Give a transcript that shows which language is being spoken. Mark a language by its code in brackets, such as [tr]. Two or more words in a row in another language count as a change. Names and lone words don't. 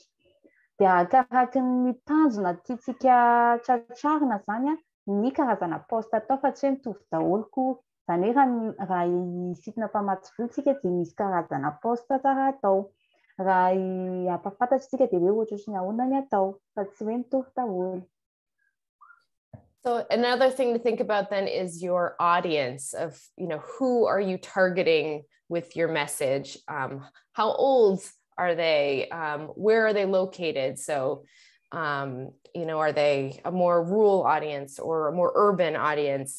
[mg] De arakaraka ny tanjona tiantsika tratrarina zany ny karazana post atao fa tsy hoe mitovy daholo koa. Zany hoe raha isitina mpamatsy vola tsika de misy karazana post tsara atao. Raha ampafantatra tsika de hoe ohatrany ahoana ny atao fa tsy hoe mitovy daholo. [en] So another thing to think about then is your audience of, who are you targeting with your message? How old are they? Where are they located? So, are they a more rural audience or a more urban audience?